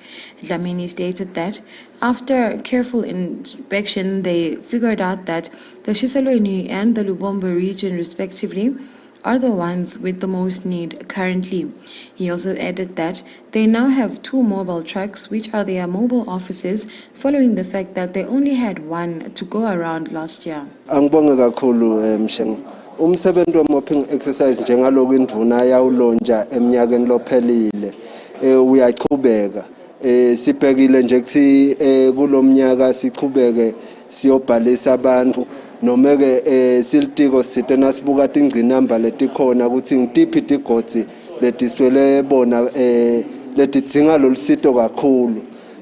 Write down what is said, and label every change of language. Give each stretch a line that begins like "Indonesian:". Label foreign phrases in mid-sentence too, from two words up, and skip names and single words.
English: Dlamini stated that after careful inspection, they figured out that the Chiselweni and the Lubombo region, respectively, are the ones with the most need currently. He also added that they now have 2 mobile trucks, which are their mobile offices, following the fact that they only had 1 to go around last year.
Swati: Angibonge kakhulu mshengu. Umsebenzi
English: mopping exercise
Swati: njengaloku indvuna yawulonja eminyakeni lophelile uyaqhubeka. Sibhekile nje kuthi kulomnyaka siqhubeke siyobhalisa abantu noma ke silitiko sithe nasibuka tingcinamba letikhona ukuthi ngitiphi tigotsi letiswele bona letidzinga lolusito kakhulu.